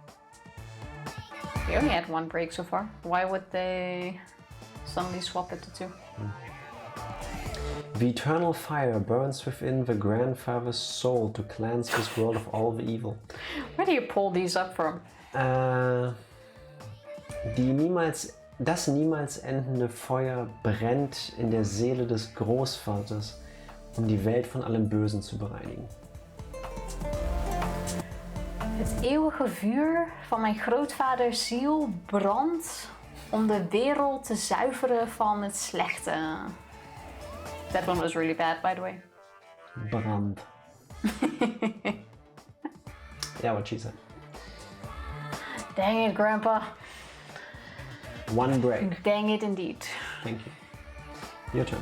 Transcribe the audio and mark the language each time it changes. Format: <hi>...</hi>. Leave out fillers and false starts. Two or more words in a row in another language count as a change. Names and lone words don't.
<en>We only had 1 break so far. Why would they suddenly swap it to 2? The eternal fire burns within the grandfather's soul to cleanse this world of all the evil. Where do you pull these up from?</en> <de>Das niemals endende Feuer brennt in der Seele des Großvaters, die Welt van allem Bösen zu bereinigen.</de> <nl>Het eeuwige vuur van mijn grootvaders ziel brandt de wereld te zuiveren van het slechte.</nl> <en>That one was really bad, by the way. Brand. Yeah, what she said. Dang it, Grandpa. One break. Dang it indeed. Thank you. Your turn.</en>